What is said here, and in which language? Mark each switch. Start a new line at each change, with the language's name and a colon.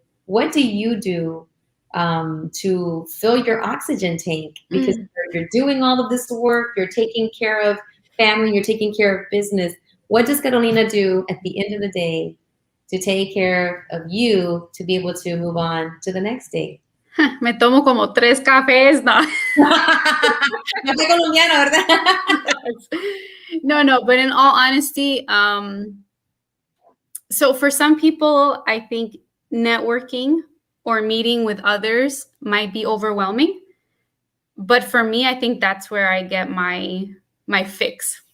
English: What do you do to fill your oxygen tank? Because you're doing all of this work, you're taking care of family, you're taking care of business. What does Carolina do at the end of the day to take care of you to be able to move on to the next day?
Spanish: Me tomo como 3 cafés, no. No soy colombiano, ¿verdad?
English: No, but in all honesty, so for some people, I think networking or meeting with others might be overwhelming. But for me, I think that's where I get my fix.